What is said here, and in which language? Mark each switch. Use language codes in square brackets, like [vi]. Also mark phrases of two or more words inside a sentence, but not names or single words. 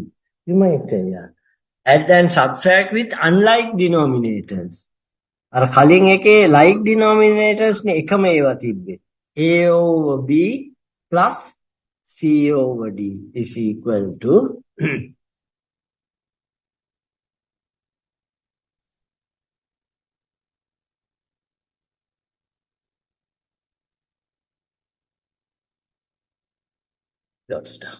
[en] You might say, yeah. Add and subtract with unlike denominators. [si] අර කලින් එකේ [en] like denominators [si] නේ එකම ඒවා තිබ්බේ. [en] A over B plus C over D is equal to dot stop.